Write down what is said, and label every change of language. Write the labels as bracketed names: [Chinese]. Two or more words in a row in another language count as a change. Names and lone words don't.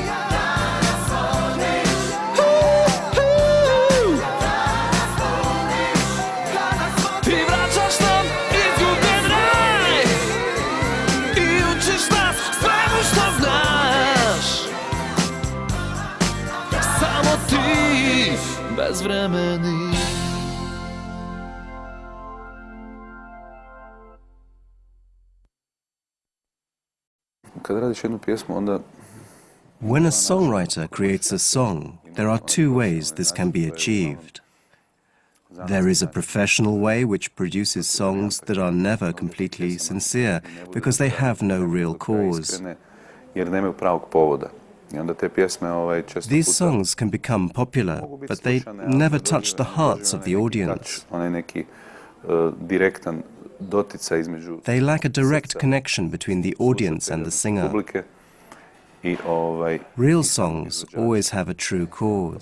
[Croatian] Ti vraćaš nam izgubljen raj i učiš nas svemu što znaš, samo ti, bezvremeni. Kad radiš jednu pjesmu, onda [English] When a songwriter creates a song, there are two ways this can be achieved. There is a professional way which produces songs that are never completely sincere because they have no real cause. These songs can become popular, but they never touch the hearts of the audience. They lack a direct connection between the audience and the singer. Real songs always have a true cause.